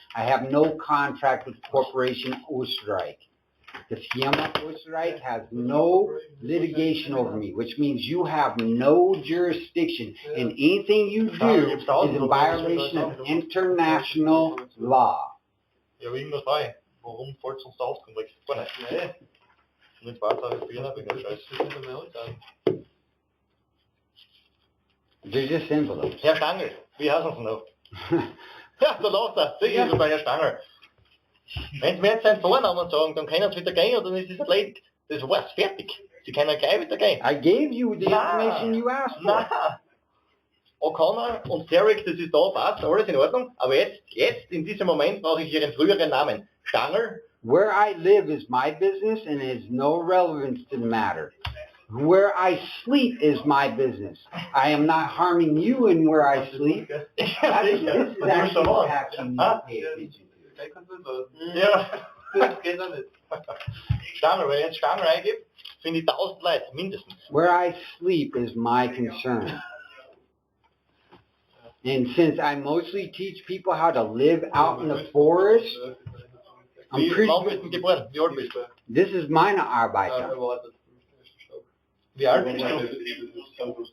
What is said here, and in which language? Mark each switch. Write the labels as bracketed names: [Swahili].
[English] I have no contract with Corporation Österreich. The Firma Österreich has no litigation over me, which means you have no jurisdiction, and anything you do is in violation of international law. [German] Ja, irgendwas frei. Warum sollst du uns da aufkommen? Gar nicht. Nee. Mit Fahrzeug wegen der Scheiße. [English] They're just envelopes. [German] Herr Stangl, wie heißt uns noch? Ja, da lacht er. Sicher ist es der Herr Stangl. Wenn Sie mir jetzt seinen Vornamen sagen, dann können Sie wieder gehen und dann ist es erledigt. Das war's, fertig. Sie können gleich wieder gehen. [English] I gave you the information you asked for. [German] Nein. O'Connor und Derek, das ist da, passt, alles in Ordnung. Aber jetzt, in diesem Moment brauche ich Ihren früheren Namen. Stangl. [English] Where I live is my business and has no relevance to the matter. Where I sleep is my business. I am not harming you in where I sleep. This is actually a tax you need to pay attention to. [German] Ja, das geht doch nicht. Stangl, wenn ich jetzt Stangl eingebe, finde ich 1000 Leute, mindestens. [English] Where I sleep is my concern. And since I mostly teach people how to live out in the forest, [German] Wann bist du geboren? Wie alt bist du? [English] This is [German] meine Arbeiter. Wie alt bist du?